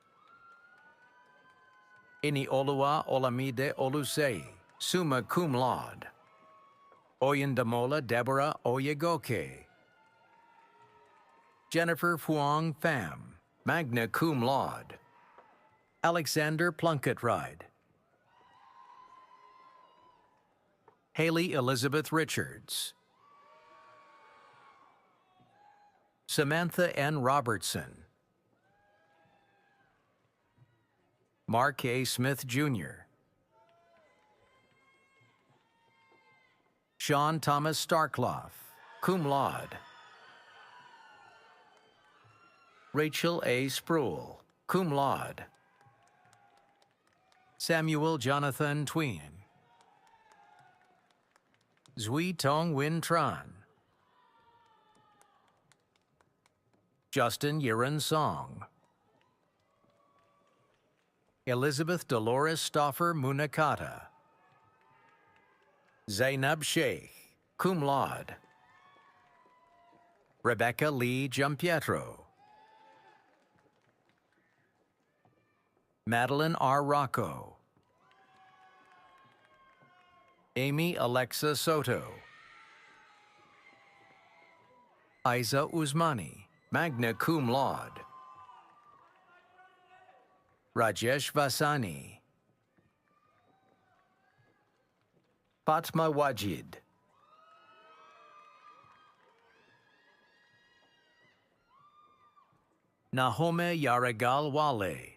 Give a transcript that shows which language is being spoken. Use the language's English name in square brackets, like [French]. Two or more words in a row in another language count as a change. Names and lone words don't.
[English] Ini Olua Olamide Olusei, [Latin] summa cum laude. [English] Oyendamola Deborah Oyegoke. Jennifer Phuong Pham, [Latin] magna cum laude. [English] Alexander Plunkett Ride. Haley Elizabeth Richards. Samantha N. Robertson. Mark A. Smith, Jr. Sean Thomas Starkloff, [Latin] cum laude. [English] Rachel A. Spruill, [Latin] cum laude. [English] Samuel Jonathan Tween. Zui Tong Win Tran. Justin Yiren Song. Elizabeth Dolores Stauffer Munakata. Zainab Sheikh, [Latin] cum laude. [English] Rebecca Lee Giampietro. Madeline R. Rocco. Amy Alexa Soto. Aiza Usmani, [Latin] magna cum laude. [English] Rajesh Vasani. Fatma Wajid. Nahome Yaragal Wale.